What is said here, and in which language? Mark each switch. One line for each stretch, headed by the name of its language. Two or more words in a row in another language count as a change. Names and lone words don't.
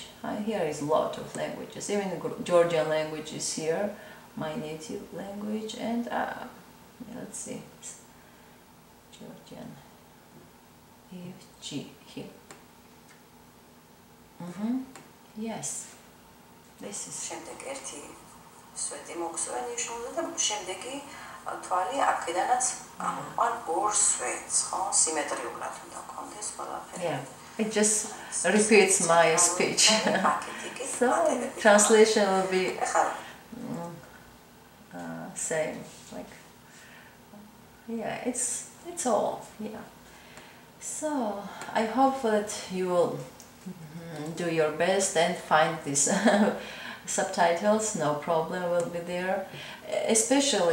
English: Here is a lot of languages, even Georgian language is here, my native language, and let's see, Georgian, G here. Yes. This is
Georgian: შემდეგ ერთი სვეტი მოგსვა ნიშნულზე და შემდეგი თვალი აქედანაც ან ორ სვეტს, ხო, სიმეტრიულად უნდა გქონდეს ყველაფერი.
English: Yeah, it just repeats my speech. So translation will be same, like, yeah, it's all, yeah. So I hope that you will do your best and find these subtitles, no problem, will be there.